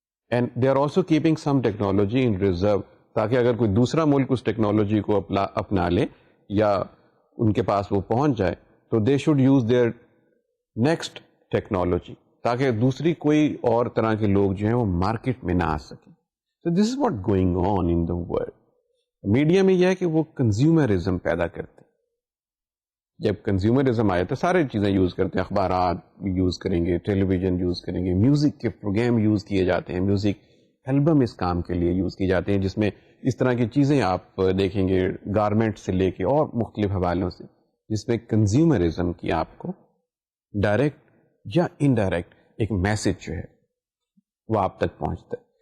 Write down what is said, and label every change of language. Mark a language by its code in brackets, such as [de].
[en] and they are also keeping some technology in reserve, [ur] تاکہ اگر کوئی دوسرا ملک اس ٹیکنالوجی کو اپنا لے یا ان کے پاس وہ پہنچ جائے تو [en] they should use their next technology, [ur] تاکہ دوسری کوئی اور طرح کے لوگ جو ہیں وہ مارکیٹ میں نہ آ سکیں. [en] So this is what going on in the world. [ur] Media میں یہ ہے کہ وہ کنزیومرزم پیدا کرتے ہیں. جب کنزیومرزم آئے تو سارے چیزیں یوز کرتے ہیں, اخبارات یوز کریں گے, ٹیلی ویژن یوز کریں گے, میوزک کے پروگرام یوز کیے جاتے ہیں, میوزک البم اس کام کے لیے یوز کیے جاتے ہیں, جس میں اس طرح کی چیزیں آپ دیکھیں گے, گارمنٹ سے لے کے اور مختلف حوالوں سے, جس میں کنزیومرزم کی آپ کو ڈائریکٹ یا انڈائریکٹ ایک میسج جو ہے وہ آپ تک پہنچتا ہے.